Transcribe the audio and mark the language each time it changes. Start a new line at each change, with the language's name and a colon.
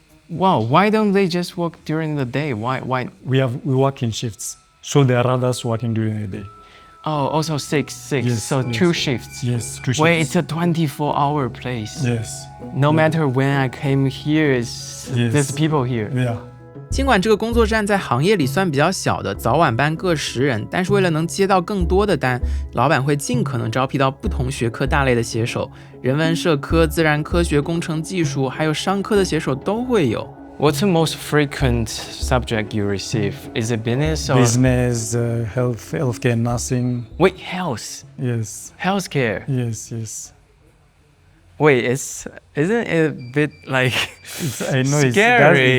English: Wow, why don't they just work during the day? Why? We work in shifts, so there are others working during the day. Oh, also six. Yes, so yes. 2 shifts. Yes, 2 shifts. Wait, it's a 24-hour place. Yes. No matter when I came here, there's people here. Yeah.
Chinese: 尽管这个工作站在行业里算比较小的，早晚班各10人，但是为了能接到更多的单，老板会尽可能招聘到不同学科大类的写手，人文社科、自然科学、工程技术，还有商科的写手都会有。
English: What's the most frequent subject you receive? Is it business or Business, healthcare, nursing. Wait, health? Yes. Healthcare? Yes. Wait, isn't it a bit like I know scary?